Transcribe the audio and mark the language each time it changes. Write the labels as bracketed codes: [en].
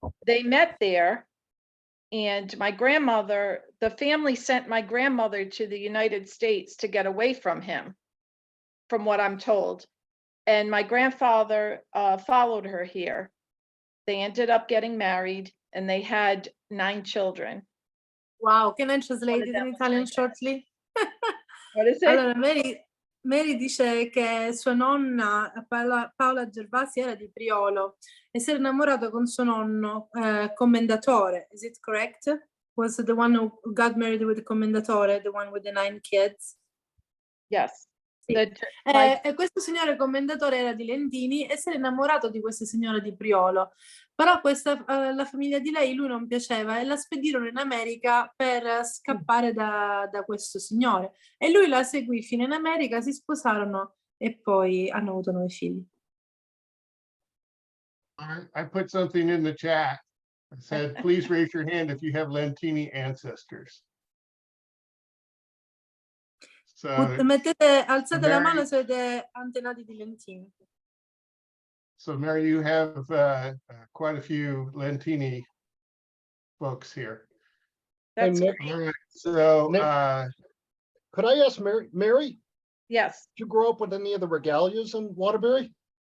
[en] They met there, and my grandmother, the family sent my grandmother to the United States to get away from him, from what I'm told. And my grandfather followed her here. They ended up getting married, and they had 9 children. Wow, can I translate it them in was my dad. shortly? What is it? [it] Allora, Mary dice che sua nonna Paola Gervasi era di Priolo e si era innamorato con suo nonno commendatore. [en] Is it correct? Was the one who got married with the commendatore, the one with the 9 kids? Yes. [it] Sì. E questo signore commendatore era di Lentini e si era innamorato di questa signora di Priolo. Però la famiglia di lei, lui non piaceva e la spedirono in America per scappare da questo signore. E lui la seguì fino in America, si sposarono e poi hanno avuto 9 figli. [en] I put something in the chat. I said, please raise your hand if you have Lentini ancestors. So, [it] Alzate la [en] Mary- [it] mano se siete antenati di Lentini. [en] so Mary, you have quite a few Lentini folks here. That's Nick, All right, so Nick? Could I ask Mary, yes. did you grow up with any of the regalias in Waterbury?